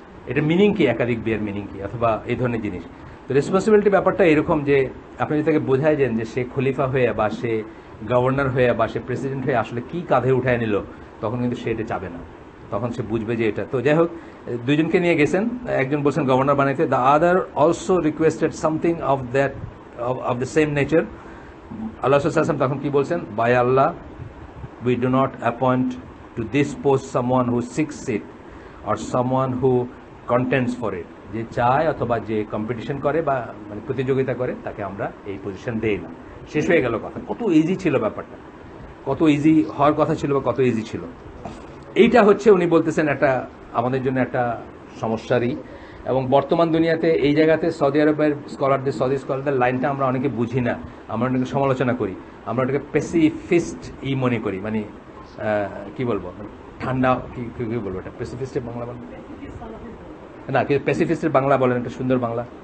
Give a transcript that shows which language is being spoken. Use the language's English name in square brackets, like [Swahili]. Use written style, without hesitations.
[Bangla] এটা মিনিং কি, একাধিক বিয়ের মিনিং কি, অথবা এই ধরনের জিনিস। তো রেসপন্সিবিলিটি ব্যাপারটা এরকম যে আপনি যদি তাকে বোঝাই দেন যে সে খলিফা হয়ে বা সে গভর্নর হয়ে বা সে প্রেসিডেন্ট হয়ে আসলে কি কাঁধে উঠায় নিল, তখন কিন্তু সে এটা চাবে না, তখন সে বুঝবে যে এটা। তো যাই হোক, দুইজনকে নিয়ে গেছেন, একজন বলছেন গভর্নর বানাইতে, [English] The other also requested something of the same nature. [Bangla] আল্লাহ সাল্লাল্লাহু আলাইহি ওয়াসাল্লাম তখন কি বলছেন, [English] By Allah, we do not appoint to this post someone who seeks it or someone who contends for it. [Bangla] যে চায় অথবা যে কম্পিটিশন করে বা মানে প্রতিযোগিতা করে, তাকে আমরা এই পজিশন দেই না। শেষ হয়ে গেল কথা। কত ইজি ছিল ব্যাপারটা, কত ইজি হওয়ার কথা ছিল বা কত ইজি ছিল। এইটা হচ্ছে উনি বলতেছেন একটা আমাদের জন্য একটা সমস্যারই। এবং বর্তমান দুনিয়াতে এই জায়গাতে সৌদি আরবের সৌদি স্কলারদের লাইনটা আমরা অনেকে বুঝি না, আমরা অনেকে সমালোচনা করি, আমরা ওটাকে পেসিফিস্ট মনে করি, মানে কি বলবো, ঠান্ডা কি বলবো, এটা পেসিফিস্টের বাংলা বলেন না, পেসিফিস্টের বাংলা বলেন, একটা সুন্দর বাংলা।